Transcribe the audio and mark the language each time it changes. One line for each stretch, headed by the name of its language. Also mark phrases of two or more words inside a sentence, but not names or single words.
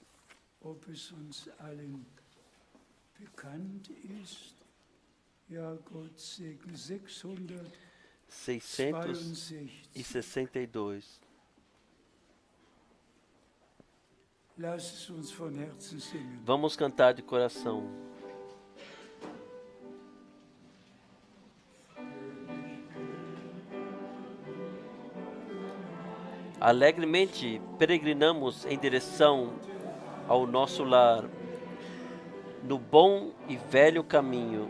German: Ob es uns allen bekannt ist. Ja, Gott segne 662. Lass es uns von Herzen singen.
Portuguese: Vamos cantar de coração. Alegremente peregrinamos em direção ao nosso lar, no bom e velho caminho.